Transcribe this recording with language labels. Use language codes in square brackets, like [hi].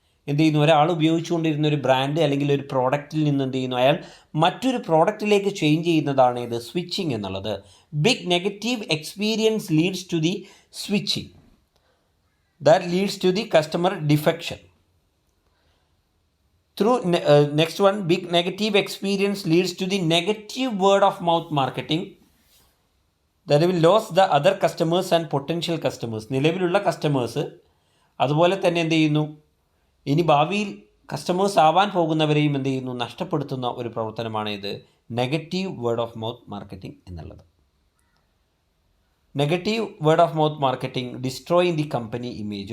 [ml] എന്ത് ചെയ്യുന്നു, ഒരാൾ ഉപയോഗിച്ചുകൊണ്ടിരുന്ന ഒരു ബ്രാൻഡ് അല്ലെങ്കിൽ ഒരു പ്രോഡക്റ്റിൽ നിന്ന് എന്ത് ചെയ്യുന്നു, അയാൾ മറ്റൊരു പ്രോഡക്റ്റിലേക്ക് ചേഞ്ച് ചെയ്യുന്നതാണ് ഇത് സ്വിച്ചിങ് എന്നുള്ളത്. [en] Big negative experience leads to the switching, that leads to the customer defection. Through next one, big negative experience leads to the negative word of mouth marketing that will lose the other customers and potential customers. [ml] നിലവിലുള്ള customers അതുപോലെ തന്നെ എന്ത് ചെയ്യുന്നു, ഇനി ഭാവിയിൽ customers ആവാൻ പോകുന്നവരെയും എന്ത് ചെയ്യുന്നു, നഷ്ടപ്പെടുത്തുന്ന ഒരു പ്രവർത്തനമാണ് ഇത് negative word of mouth marketing എന്നുള്ളത്. [en] Negative word of mouth marketing destroying the company image.